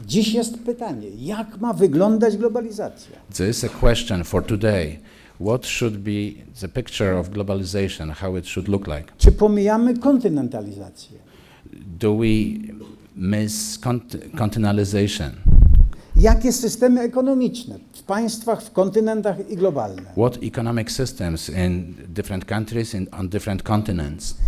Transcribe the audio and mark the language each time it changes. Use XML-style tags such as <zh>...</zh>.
<pl>Dziś jest pytanie, jak ma wyglądać globalizacja?</pl> <en>There is a question for today. What should be the picture of globalization, how it should look like?</en> <pl>Czy pomijamy kontynentalizację?</pl> <en>Do we miss continentalization?</en> <pl>Jakie systemy ekonomiczne w państwach, w kontynentach i globalne?</pl> <en>What economic systems in different countries on different continents?</en>